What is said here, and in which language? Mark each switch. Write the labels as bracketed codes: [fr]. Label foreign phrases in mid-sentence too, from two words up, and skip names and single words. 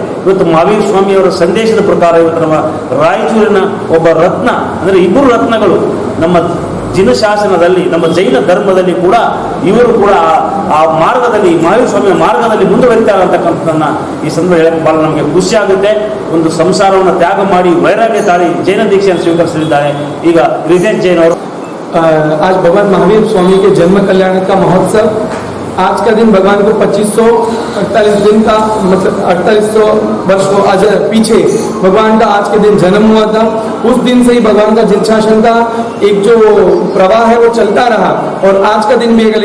[kn] ಇವತ್ತು ಮಹಾವೀರ್ ಸ್ವಾಮಿಯವರ ಸಂದೇಶದ ಪ್ರಕಾರ ಇವತ್ತು ನಮ್ಮ ರಾಯಚೂರಿನ ಒಬ್ಬ ರತ್ನ, ಅಂದರೆ ಇಬ್ಬರು ರತ್ನಗಳು, ನಮ್ಮ ಜಿನ ಶಾಸನದಲ್ಲಿ ನಮ್ಮ ಜೈನ ಧರ್ಮದಲ್ಲಿ ಕೂಡ ಇವರು ಕೂಡ ಆ ಮಾರ್ಗದಲ್ಲಿ ಮಹಾವೀರ ಸ್ವಾಮಿಯ ಮಾರ್ಗದಲ್ಲಿ ಮುಂದುವರಿತಾರೆ ಅಂತಕ್ಕಂಥದ್ದನ್ನ ಈ ಸಂದರ್ಭ ಹೇಳಕ್ಕೆ ಬಹಳ ನಮಗೆ ಖುಷಿ ಆಗುತ್ತೆ. ಒಂದು ಸಂಸಾರವನ್ನು ತ್ಯಾಗ ಮಾಡಿ ವೈರಾಗ್ಯ ತಾಳಿ ಜೈನ ದೀಕ್ಷೆಯನ್ನು ಸ್ವೀಕರಿಸಲಿದ್ದಾರೆ ಈಗ ರಿತೇಶ್ ಜೈನ್ ಅವರು. [hi] आज भगवान महावीर स्वामी के जन्म कल्याण का महोत्सव, आज का दिन भगवान को 2548 दिन का मतलब 4800 वर्ष को आज पीछे भगवान का आज के दिन जन्म हुआ था. उस दिन से ही भगवान का जिन शासन का एक जो प्रवाह है वो चलता रहा और आज का दिन भी है.